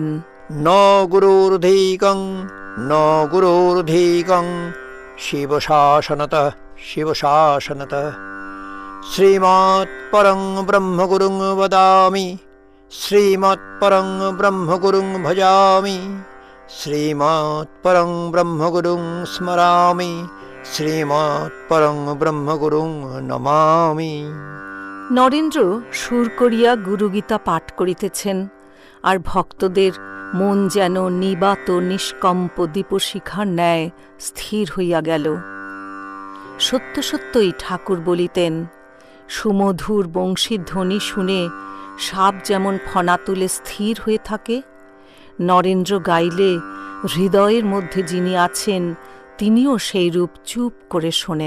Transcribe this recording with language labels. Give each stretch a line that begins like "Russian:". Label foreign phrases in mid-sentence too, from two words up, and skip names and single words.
Sanskrit: ন গুরুর্ধিকং ন গুরুর্ধিকং শিবশাসনতঃ শিবশাসনতঃ শ্রীমৎপরং ব্রহ্মগুরুং বদামি শ্রীমৎপরং ব্রহ্মগুরুং ভজামি শ্রীমৎপরং ব্রহ্মগুরুং স্মরামি শ্রীমৎপরং ব্রহ্মগুরুং নমামি।
Bangla: নরেন্দ্র সুর করিয়া গুরুগীতা পাঠ করিতেছেন, আর ভক্তদের মন যেন নিবাত নিষ্কম্প দীপশিখার ন্যায় স্থির হইয়া গেল। সত্য সত্যই ঠাকুর বলিতেন, সুমধুর বংশীধ্বনি শুনে সাপ যেমন ফণা তুলে স্থির হয়ে থাকে, নরেন্দ্র গাইলে হৃদয়ের মধ্যে যিনি আছেন তিনিও সেই রূপ চুপ করে শোনেন।